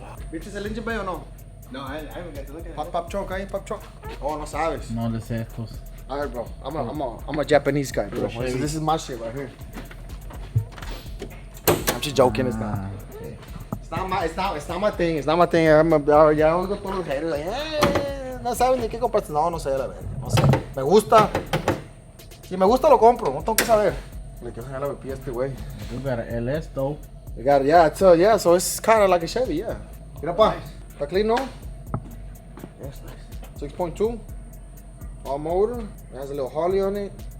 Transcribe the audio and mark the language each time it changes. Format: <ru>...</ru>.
<es>¿Viste el engine bay o no?</es> <en>No, I haven't got to look at it. Pop trunk ahí, pop trunk. Oh,</en> <es>no sabes. No le sé estos. A ver,</es> <en>bro. I'm a Japanese guy, bro. So this is my shit right here. I'm just joking, it's not. It's not my thing, it's not my thing.</en> <es>Ya oigo todos los haters, like, no saben ni qué compraste. No sé, la verdad. No sé. Me gusta. Si me gusta, lo compro. No tengo que saber. Le quiero enseñar la VP a este güey.</es> <en>You got an LS though. You got it, yeah. So it's kind of like a Chevy, yeah.</en> <es>Mira, pa. Está clean, no?</es> <en>Yes, nice. 6.2. All motor. It has a little Harley on it.</en>